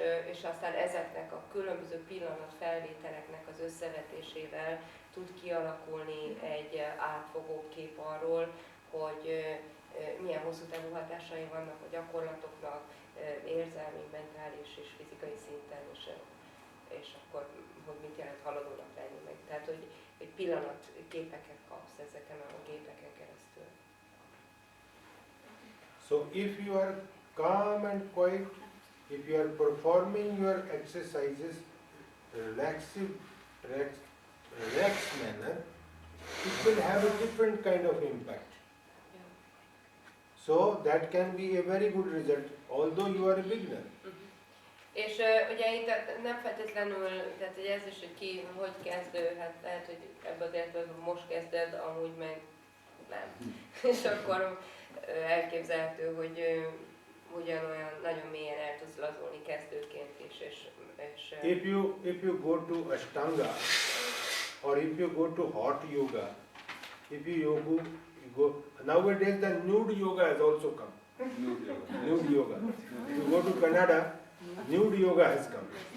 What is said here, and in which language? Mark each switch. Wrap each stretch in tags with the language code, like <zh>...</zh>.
<hu>És aztán ezeknek a különböző pillanatfelvételeknek az összevetésével tud kialakulni egy átfogó kép arról, hogy milyen hosszú távú hatásai vannak a gyakorlatoknak, érzelmi, mentális és fizikai szinten, és akkor hogy mit jelent haladónak lenni meg. Tehát, hogy pillanatképeket kapsz ezeken a gépeken keresztül.</hu> <en>So if you are calm and quiet, if you are performing your exercises relaxed manner, it will have a different kind of impact. So that can be a very good result, although you are a beginner.</en> <hu>És ugye itt nem feltétlenül, tehát hogy ez is, hogy ki hogy kezdő, hát lehet, hogy ebben az értelemben most kezded, amúgy meg nem. És akkor elképzelhető, hogy ugyanolyan nagyon mélyen el tudsz lazulni kezdőként is. És</hu> <en>If you go to Ashtanga, or if you go to hot yoga, if you go nowadays the nude yoga has also come. Nude yoga. If you go to Canada, nude yoga has come.</en>